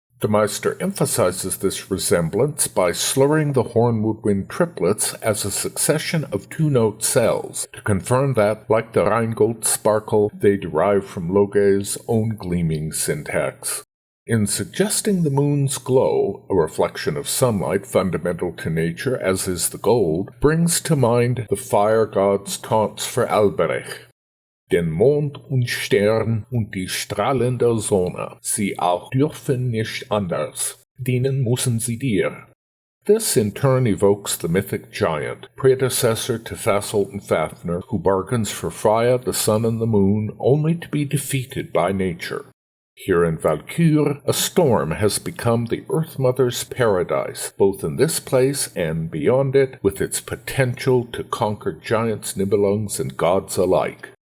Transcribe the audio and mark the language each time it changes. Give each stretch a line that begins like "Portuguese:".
English: The Meister emphasizes this resemblance by slurring the horn woodwind triplets as a succession of two-note cells, to confirm that, like the Rheingold sparkle, they derive from Loge's own gleaming syntax. In suggesting the moon's glow, a reflection of sunlight fundamental to nature as is the gold, brings to mind the fire god's taunts for Albrecht.
German: Den Mond und Stern und die strahlende Sonne, sie auch dürfen nicht anders, dienen müssen sie dir.
English: This in turn evokes the mythic giant, predecessor to Fasolt and Fafnir, who bargains for Freya, the sun and the moon, only to be defeated by nature. Here in Walküre, a storm has become the Earth Mother's paradise, both in this place and beyond it, with its potential to conquer giants, Nibelungs, and gods alike.